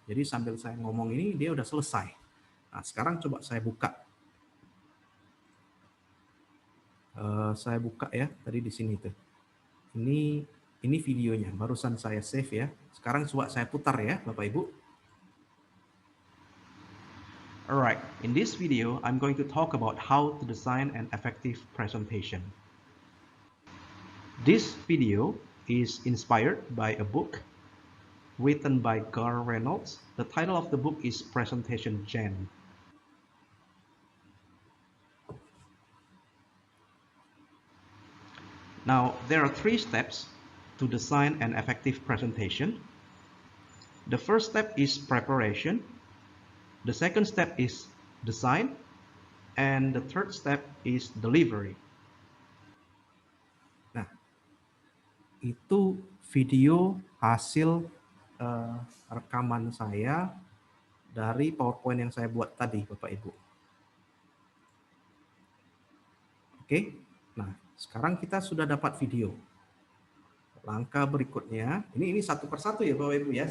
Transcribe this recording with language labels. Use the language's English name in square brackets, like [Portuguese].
[Indonesian] Jadi sambil saya ngomong ini dia udah selesai. Nah, sekarang coba saya buka. Saya buka ya tadi di sini tuh. Ini videonya, barusan saya save ya. Sekarang coba saya putar ya, Bapak Ibu. [English] Alright, in this video, I'm going to talk about how to design an effective presentation. This video is inspired by a book written by Gar Reynolds. The title of the book is Presentation Gen. Now, there are 3 steps to design an effective presentation. The first step is preparation. The second step is design. And the third step is delivery. [Indonesian] Nah, itu video hasil rekaman saya dari PowerPoint yang saya buat tadi, Bapak Ibu. Oke, nah sekarang kita sudah dapat video. Langkah berikutnya, ini satu persatu ya Bapak Ibu ya.